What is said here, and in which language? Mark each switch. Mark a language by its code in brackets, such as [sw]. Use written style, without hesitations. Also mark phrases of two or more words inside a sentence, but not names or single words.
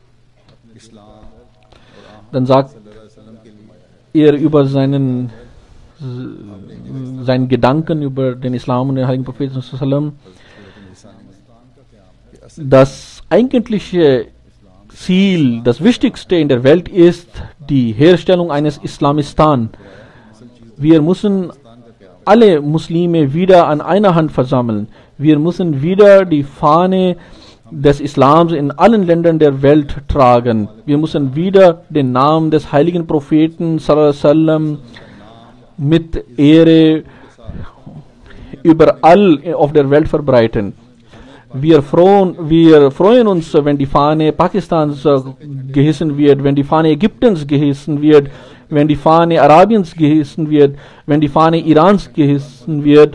[de] Dann sagt er über seinen Gedanken über den Islam und den heiligen Propheten, das eigentliche Ziel, das Wichtigste in der Welt ist die Herstellung eines Islamistan. Wir müssen alle Muslime wieder an einer Hand versammeln. Wir müssen wieder die Fahne des Islams in allen Ländern der Welt tragen. Wir müssen wieder den Namen des heiligen Propheten [ar] صلى الله عليه وسلم [de] mit Ehre überall auf der Welt verbreiten. Wir freuen uns, wenn die Fahne Pakistans gehissen wird, wenn die Fahne Ägyptens gehissen wird, wenn die Fahne Arabiens gehissen wird, wenn die Fahne Irans gehissen wird.